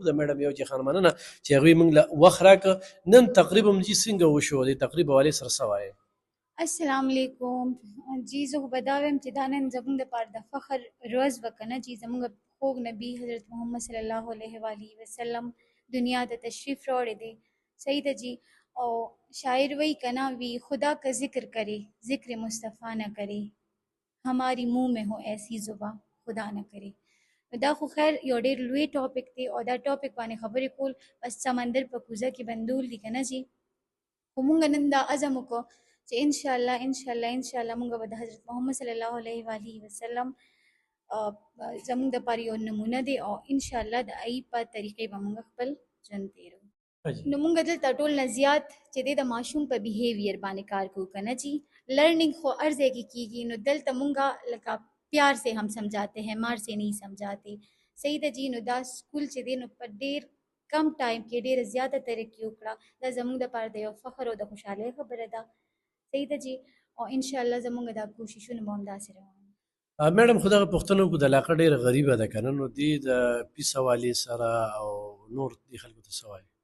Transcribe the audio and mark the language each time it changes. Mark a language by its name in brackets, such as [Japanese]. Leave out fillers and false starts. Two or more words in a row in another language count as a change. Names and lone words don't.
[Pashto] د میډم یو جهان مننه چې هغوی موږ له وخت راکړه. نن تقریبا جي څنګه وشو، د تقریب حوالې سره څه وایې؟ [Arabic] السلام علیکم جی. [Pashto] زه خو به دا وایم چې دا نن زموږ دپاره د فخر ورځ به که نه چې زموږ خوږ نبي حضرت محمد [Arabic] صلی الله علیه و آله وسلم [Pashto] دنیا ته تشریف راوړی دی. صحیح ده جی. او شاعر وی کنا وی [Urdu] خدا کا ذکر کرے ذکر مصطفیٰ نہ کرے، ہماری منہ میں ہو ایسی زباں خدا نہ کرے. [Pashto] دا خو خیر یو ډېر لوی ټاپک دی، او دا ټاپک باندې خبرې کول بس سمندر په کوزه کې بندول دي که نه جی. خو مونږ نن دا عزم وکړو چې انشاءالله مونږ به د حضرت محمد [Arabic] صلی الله علیه و آله وسلم [Pashto] زمونږ دپاره یو نمونه دی، او انشاءالله د هغې په طریقې به مونږ خپل ژوند تېرو. نو مونږ دلته ټول نه زیات چې دی د ماشوم په بیهیویر باندې کار کوو که نه جی. لرننگ خو هر ځای کې کېږي، نو دلته مونږ لکه [Urdu] پیار سے ہم سمجھاتے ہیں، مار سے نہیں سمجھاتے. [Pashto] صحیح ده جی. نو دا سکول چې دی نو په ډېر کم ټایم کې ډېره زیاته ترقي وکړه. دا زموږ دپاره د یو فخر او د خوشحالۍ خبره ده. صحیح ده جی. او انشاءالله زموږ دا کوششونه به همداسې روان وي. میډم خو دغه پوښتنه وکړو، د علاقه ډېره غریبه ده که نه، نو دې د پیس حوالې سره او نور دې خلکو ته څه وایي؟